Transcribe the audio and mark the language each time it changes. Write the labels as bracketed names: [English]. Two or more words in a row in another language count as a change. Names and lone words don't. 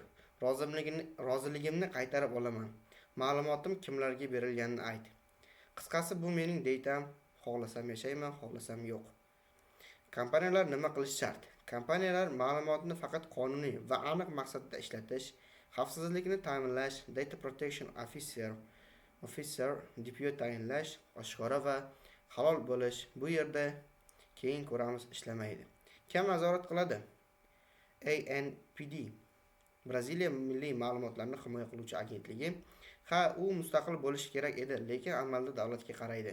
[Uzbek] Roziligimni qaytarib olaman. Ma'lumotim kimlarga berilganini ayt. Qisqasi, bu mening deytam. Xohlasam yashayman, xohlasam yo'q. Kompaniyalar nima qilish shart? Kompaniyalar ma'lumotni faqat qonuniy va aniq maqsadda ishlatish, xavfsizlikni ta'minlash, [English] data protection officer [Uzbek] DPO tayinlash, oshkora va halol bo'lish. Bu yerda keyin ko'ramiz ishlamaydi. Kim nazorat qiladi? ANPD, Braziliya milliy ma'lumotlarni himoya qiluvchi agentligi. U mustaqil bo'lishi kerak edi, lekin amalda davlatga qaraydi.